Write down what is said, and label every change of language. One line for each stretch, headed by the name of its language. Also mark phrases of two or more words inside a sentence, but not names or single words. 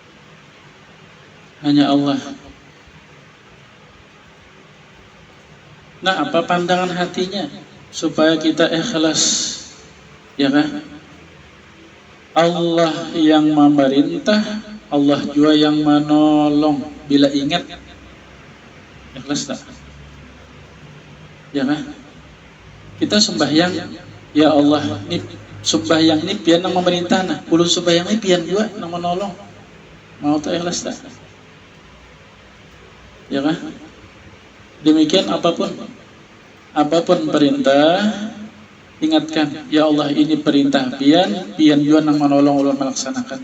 Indonesian: Hanya Allah. Nah, apa pandangan hatinya supaya kita ikhlas, ya kan? Allah yang memerintah, Allah juga yang menolong. Bila ingat, ikhlas tak? Ya kan?
Banjar: Kita sembahyang,
Arabic: يا الله,
Banjar: ini sembahyang ini pian yang memerintah, nah, ulun sembahyang ini pian juga yang menolong.
Indonesian: Mau tak ikhlas tak? Ya kan?
Banjar: Demikian apapun perintah, ingatkan,
Arabic: يا الله
Banjar: ini perintah pian juga yang menolong ulun melaksanakan.